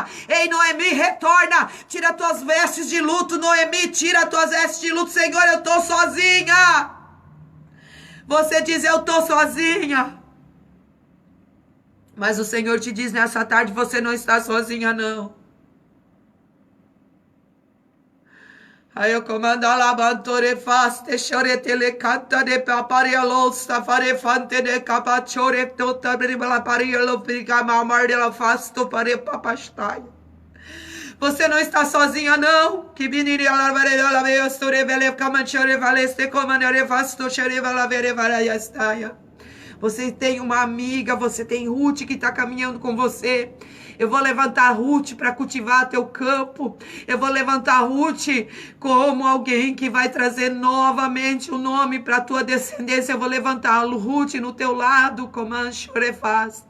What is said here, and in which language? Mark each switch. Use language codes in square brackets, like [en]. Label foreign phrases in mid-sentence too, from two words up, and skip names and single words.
[pt] Ei, Noemi, retorna, tira tuas vestes de luto, Noemi, tira tuas vestes de luto. Senhor, eu estou sozinha. Você diz: eu estou sozinha. Mas o Senhor te diz nessa tarde: você não está sozinha, não. Aí eu comando a labantore faste choretele canta de paparielo safarefante de capachore tota bribala parielo fica mamar dela fasto pare papastai. Você não está sozinha, não. Que biniria la varela veio store vele camanchore valeste comandare fasto chere vala vere varaya estaia. Você tem uma amiga, você tem Ruth que está caminhando com você. Eu vou levantar Ruth para cultivar teu campo. Eu vou levantar Ruth como alguém que vai trazer novamente o nome para a tua descendência. Eu vou levantar Ruth no teu lado, como a Anchorefasta.